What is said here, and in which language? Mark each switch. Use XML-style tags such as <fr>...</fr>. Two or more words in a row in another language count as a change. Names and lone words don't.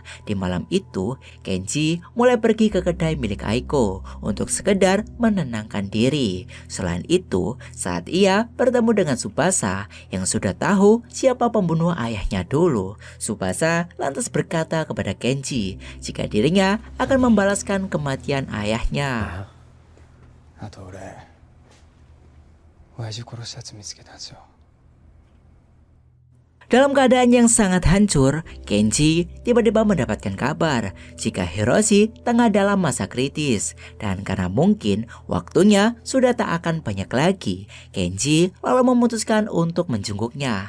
<id>Di malam itu, Kenji mulai pergi ke kedai milik Aiko untuk sekedar menenangkan diri. Selain itu, saat ia bertemu dengan Tsubasa yang sudah tahu siapa pembunuh ayahnya dulu, Tsubasa lantas berkata kepada Kenji jika dirinya akan membalaskan kematian ayahnya.</id> <ja>あと俺親父殺したやつ見つけたんですよ。</ja> <id>Dalam keadaan yang sangat hancur, Kenji tiba-tiba mendapatkan kabar jika Hiroshi tengah dalam masa kritis. Dan karena mungkin waktunya sudah tak akan banyak lagi, Kenji lalu memutuskan untuk menjenguknya.</id>